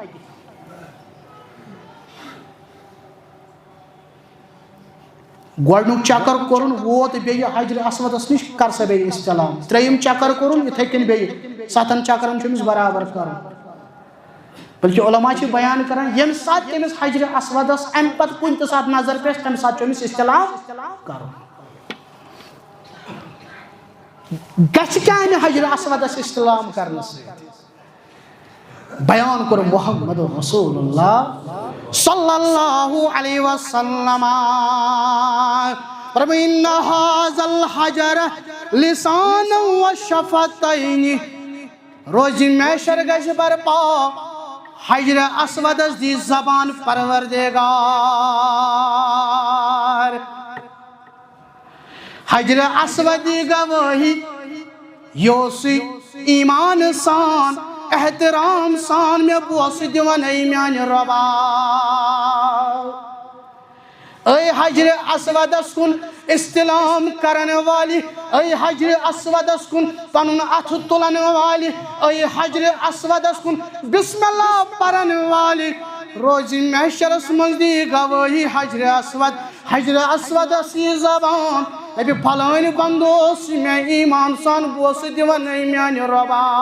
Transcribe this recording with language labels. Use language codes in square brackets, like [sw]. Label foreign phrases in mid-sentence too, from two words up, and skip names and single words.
[ks] گۄڈنیُک چکر کوٚرُن ووت بیٚیہِ حجرِ اسودَس نِش کر سا بیٚیہِ اِستِلام ترٛیٚیِم چکر کوٚرُن یِتھَے کٔنۍ بیٚیہِ 7 چکرن چھُ أمِس برابر کَرُن بلکہِ علما چھِ بیان کران ییٚمہِ ساتہٕ تٔمِس حجرِ اسودَس اَمہِ پَتہٕ کُنہِ تہِ ساتہٕ نظر پیٚژھِ تَمہِ ساتہٕ چھُ أمِس اِستِلام کَرُن گژھِ کیٛاہ اَمہِ حجرِ اسودَس اِستِلام کرنہٕ سۭتۍ بیان کوٚر محمد رسول اللہ [ar] صلی اللہ علیہ وسلم [ks] فرمایا [ar] اِنَّ هَذَا الْحَجَرَ لِسَانًا وَشَفَتَيْنِ [ks] روزِ محشر گژھِ برپا حجرِ اسودَس دی زبان پروردگار حجرِ اسود دی گوٲہی یہِ اوسُے ایمان سان احترام سان مےٚ بوسہٕ دِوان ہے میانہِ رۄبا اے حجرِ اسودَس کُن اِستِلام کرن والہِ اے حجرِ اسودَس کُن پنُن اَتھٕ تُلن والہِ اے حجرِ اسودَس کُن بسم اللہ پرن والہِ روزِ محشرس منٛز دی گوٲہی حجرِ اسود حجرِ اسودَس یہِ زبان دَپہِ پھلٲنۍ بنٛدٕ اوس مےٚ ایمان سان بوسہٕ دِوان ہے میانہِ رۄبا